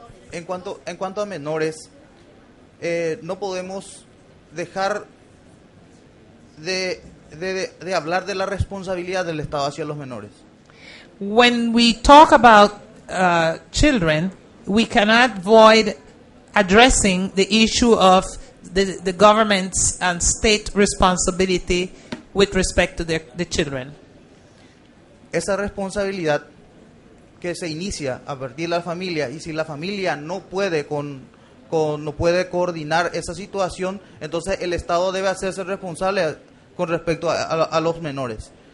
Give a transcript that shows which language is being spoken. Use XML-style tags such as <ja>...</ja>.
<es>En cuanto a menores, no podemos dejar de hablar de la responsabilidad del Estado hacia los menores.</es> <en>When we talk about children, we cannot avoid addressing the issue of the government's and state responsibility with respect to the children.</en> <es>Esa responsabilidad que se inicia a partir de la familia, y si la familia no puede no puede coordinar esa situación, entonces el Estado debe hacerse responsable con respecto a los menores.</es>